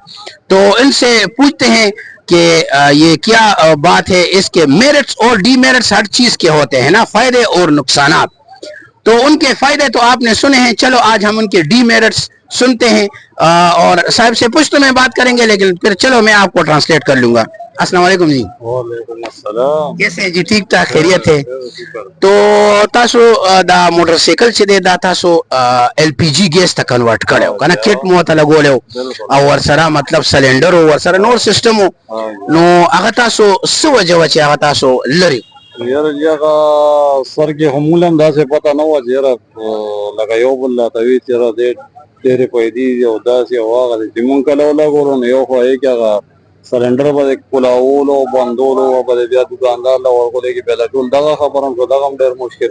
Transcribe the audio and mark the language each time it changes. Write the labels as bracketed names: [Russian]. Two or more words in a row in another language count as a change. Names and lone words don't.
[Urdu] تو ان سے پوچھتے ہیں کہ یہ کیا بات ہے, اس کے میرٹس اور ڈی میرٹس ہر چیز کے ہوتے ہیں نا, فائدے اور نقصانات. تو ان کے فائدے تو آپ نے سنے ہیں, چلو آج ہم ان کے ڈی میرٹس سنتے ہیں اور صاحب سے پشتو میں بات کریں گے, لیکن پھر چلو میں آپ کو ٹرانسلیٹ کر لوں گا. السلام علیکم جی. وعلیکم السلام. کیسے ہیں جی, ٹھیک ٹھاک خیریت ہے؟ [Pashto] تو تاسو دا موٹر سائیکل چې دی دا تاسو [English] LPG gas [Pashto] ته کنورټ کړو کنه, کټ مو ته لګولیو او ورسره مطلب سلنډر او ورسره نور سیستم, نو هغه تاسو څه وجه و چې هغه تاسو لري؟ یاره هغه سر کې همولم داسې پته نه وه چې یاره لکه یو بل راته وي چې یاره ډېرې پیدې دي او داسې او هغه دی چې مونږ کله ولګولو نو یو خوا یې کې هغه سلنډر به د کلاولو او بندولو او به د بیا دوکاندار له ورکولو کې بیا ټول دغه خبره هم شو, دغه هم ډېر مشکل.